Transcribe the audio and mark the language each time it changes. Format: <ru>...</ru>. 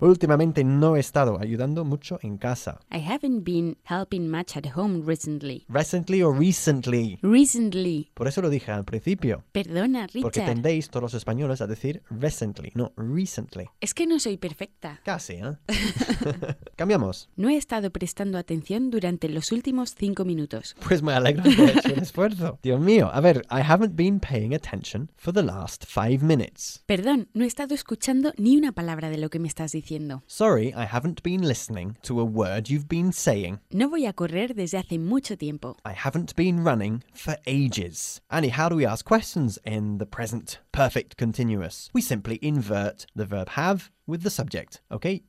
<es>Últimamente no he estado ayudando mucho en casa.</es> <en>I haven't been helping much at home recently. Recently or recently? Recently.</en> <es>Por eso lo dije al principio. Perdona, Richard. Porque tendéis todos los españoles a decir recently, no recently. Es que no soy perfecta. Casi, ¿eh? Cambiamos. No he estado prestando atención durante los últimos 5 minutos. Pues me alegro que he hecho un esfuerzo. Dios mío. A ver,</es> <en>I haven't been paying attention for the last 5 minutes.</en> <es>Perdón, no he estado escuchando ni una palabra de lo que me estás diciendo.</es> <en>Sorry, I haven't been listening to a word you've been saying.</en> <es>No voy a correr desde hace mucho tiempo.</es> <en>I haven't been running for ages. Annie, how do we ask questions in the present perfect continuous? We simply invert the verb have with the subject, okay?</en>